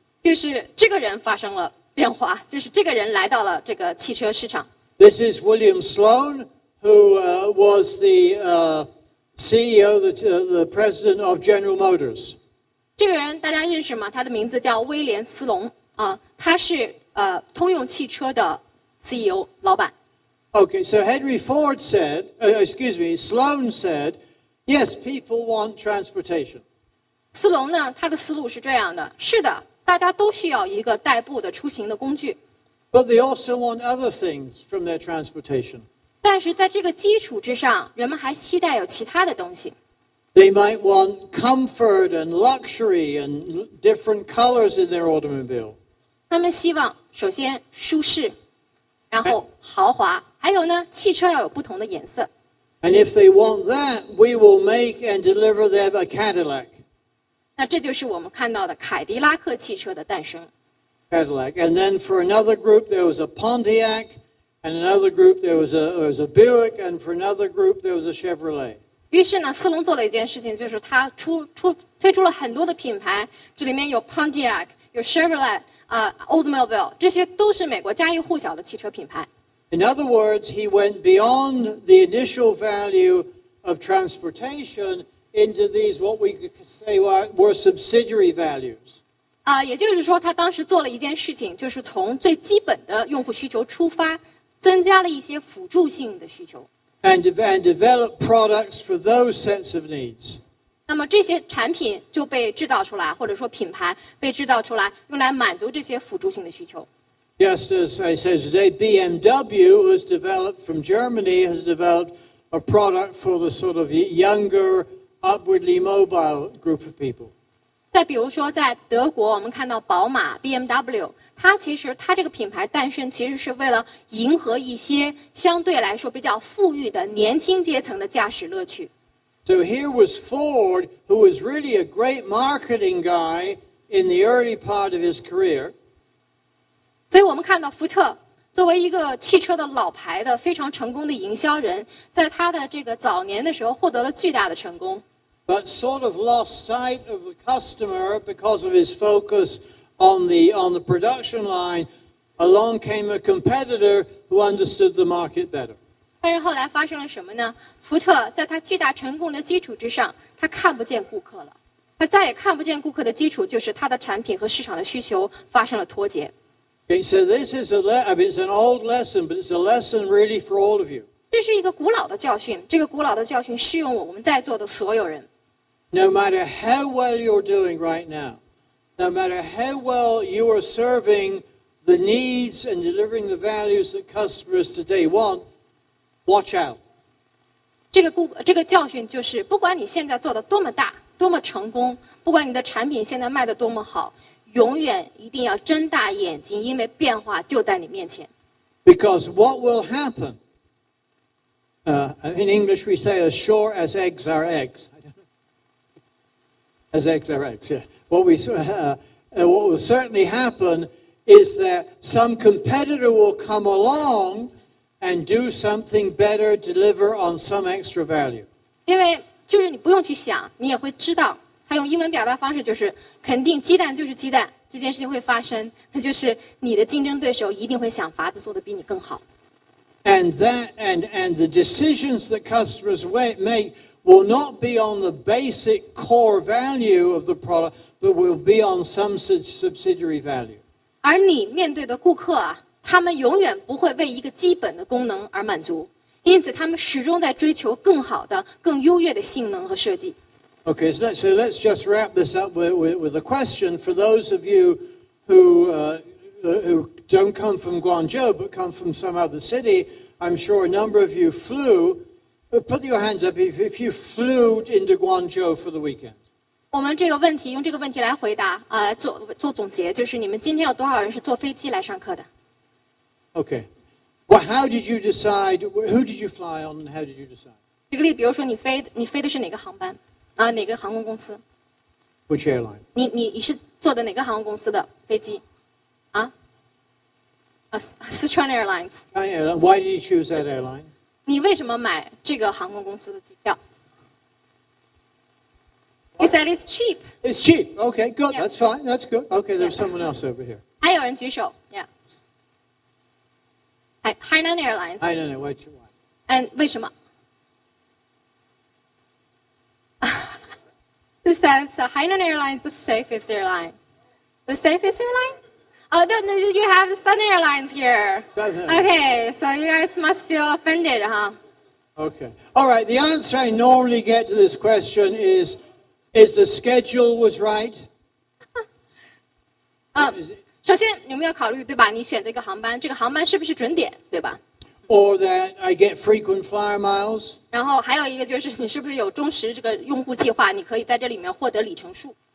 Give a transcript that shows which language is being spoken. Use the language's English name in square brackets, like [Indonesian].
[Chinese] 就是这个人发生了变化，就是这个人来到了这个汽车市场。 [English] This is William Sloan, who was the CEO, the president of General Motors. [Chinese] 这个人大家认识吗？他的名字叫威廉斯隆啊，他是通用汽车的 CEO 老板。 [English] Okay, so Henry Ford said, Sloan said, yes, people want transportation. [Chinese] 斯隆呢，他的思路是这样的：是的，大家都需要一个代步的出行的工具。 [English] But they also want other things from their transportation. [Chinese] 但是在这个基础之上，人们还期待有其他的东西。 [English] They might want comfort and luxury and different colors in their automobile. [Chinese] 他们希望首先舒适，然后豪华，还有呢，汽车要有不同的颜色。 [English] And if they want that, we will make and deliver them a Cadillac. [Chinese] 那这就是我们看到的凯迪拉克汽车的诞生。 [English] Cadillac. And then for another group, there was a Pontiac. And another group, there was a Buick. And for another group, there was a Chevrolet. [Chinese] 于是呢，斯隆做了一件事情，就是他推出了很多的品牌，这里面有 Pontiac， 有 Chevrolet， Oldsmobile， 这些都是美国家喻户晓的汽车品牌。 [English] In other words, he went beyond the initial value of transportation into these what we could say were subsidiary values. [Chinese] 也就是说，他当时做了一件事情，就是从最基本的用户需求出发，增加了一些辅助性的需求。 [English] And develop products for those sets of needs. [Chinese] 那么这些产品就被制造出来，或者说品牌被制造出来，用来满足这些辅助性的需求。 [English] Just as I said today, BMW has developed from Germany, has developed a product for the sort of younger, upwardly mobile group of people. [Chinese] 再比如说，在德国，我们看到宝马 BMW， 它这个品牌诞生其实是为了迎合一些相对来说比较富裕的年轻阶层的驾驶乐趣。 [English] So here was Ford, who was really a great marketing guy in the early part of his career. [Chinese] 所以我们看到福特作为一个汽车的老牌的非常成功的营销人，在他的这个早年的时候获得了巨大的成功。 [English] But sort of lost sight of the customer because of his focus on the production line. Along came a competitor who understood the market better. [Chinese] 但是后来发生了什么呢？福特在他巨大成功的基础之上，他看不见顾客了。他再也看不见顾客的基础，就是他的产品和市场的需求发生了脱节。 [English] Okay, so this is it's an old lesson, but it's a lesson really for all of you. [Chinese] 这是一个古老的教训，这个古老的教训适用我们在座的所有人。 [English] No matter how well you're doing right now, no matter how well you are serving the needs and delivering the values that customers today want, watch out. [Chinese] 这个教训就是，不管你现在做的多么大、多么成功，不管你的产品现在卖得多么好，永远一定要睁大眼睛，因为变化就在你面前。 [English] Because what will happen, in English we say as sure as eggs are eggs. As eggs are eggs, yeah. What will certainly happen is that some competitor will come along and do something better, deliver on some extra value. [Chinese] 因为就是你不用去想，你也会知道，他用英文表达方式就是肯定鸡蛋就是鸡蛋，这件事情会发生，那就是你的竞争对手一定会想法子做得比你更好。 [English] And the decisions that customers make will not be on the basic core value of the product, but will be on some subsidiary value. [Chinese] 而你面对的顾客啊，他们永远不会为一个基本的功能而满足，因此他们始终在追求更好的、更优越的性能和设计。 [English] Okay, so let's just wrap this up with a question for those of you who don't come from Guangzhou but come from some other city. I'm sure a number of you flew. Put your hands up if you flew into Guangzhou for the weekend. [Chinese] 我们这个问题用这个问题来回答做总结，就是你们今天有多少人是坐飞机来上课的？ [English] Okay. Well, how did you decide? Who did you fly on, and how did you decide? [Chinese] 举个例，比如说你飞的是哪个航班哪个航空公司？ [English] Which airline? [Chinese] 你是坐的哪个航空公司的飞机？ [English] Sichuan Airlines. China Airline. Why did you choose that airline? [Chinese] 你为什么买这个航空公司的机票？ [English] He said it's cheap. It's cheap. Okay, good. Yeah. That's fine. That's good. Okay, there's Yeah. someone else over here. [Chinese] 还有人举手 ，Yeah. [English] Hainan Airlines. I don't know. Why? [Chinese] 为什么？ [English] It says Hainan Airlines is the safest airline. The safest airline? Oh, no, you have Sun Airlines here. Okay, so you guys must feel offended, huh? Okay. All right. The answer I normally get to this question is the schedule was right? [Chinese] 首先你们要考虑，对吧？你选这个航班，这个航班是不是准点，对吧？ [English] Or that I get frequent flyer miles? [Chinese] 然后还有一个就是你是不是有忠实这个用户计划，你可以在这里面获得里程数。